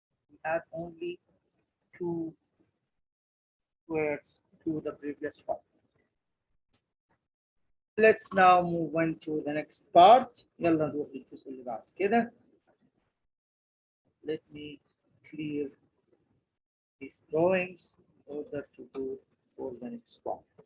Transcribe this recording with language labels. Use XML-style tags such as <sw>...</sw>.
<en>We add only 2 squares to the previous one. Let's now move on to the next part.</en> <ar>يلا نروح للجزء اللي بعد كده.</ar> <en>Let me clear these drawings in order to go for the next one.</en>